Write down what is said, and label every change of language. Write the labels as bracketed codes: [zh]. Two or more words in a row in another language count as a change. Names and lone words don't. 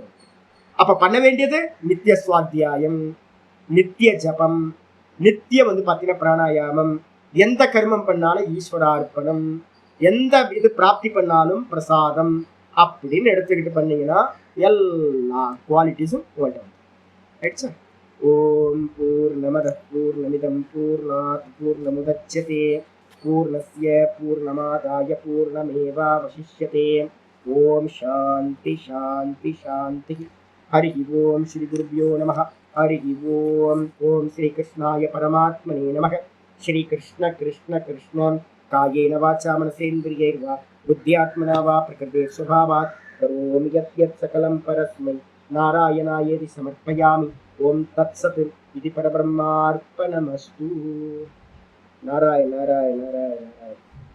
[ta] அப்ப பண்ண வேண்டியது நித்திய சுவாத்தியாயம், நித்திய ஜபம், நித்தியம் வந்து பாத்தீங்கன்னா பிராணாயாமம், எந்த கர்மம் பண்ணாலும் ஈஸ்வரார்ப்பணம், எந்த இது பிராப்தி பண்ணாலும் பிரசாதம் அப்படின்னு எடுத்துக்கிட்டு பண்ணீங்கன்னா எல்லா குவாலிட்டிஸும் உங்கள்கிட்ட. [sa] ॐ पूर्णमदः पूर्णमिदम् पूर्णात् पूर्णमुदच्यते पूर्णस्य पूर्णमादाय पूर्णमेवावशिष्यते. ॐ शान्तिः शान्तिः शान्तिः. हरि ॐ श्री गुरुभ्यो नमः। हरि ॐ. ॐ श्री कृष्णाय परमात्मने नमः. श्री कृष्ण कृष्ण कृष्णम् कायेन वाचा मनसेन्द्रियैर्वा बुद्ध्यात्मना वा प्रकृतेः स्वभावात् करोमि यत् सकलम् परस्मै नारायणायेति समर्पयामि. ॐ तत्सत् इदम् परब्रह्मार्पणमस्तु. नारायण नारायण नारायण.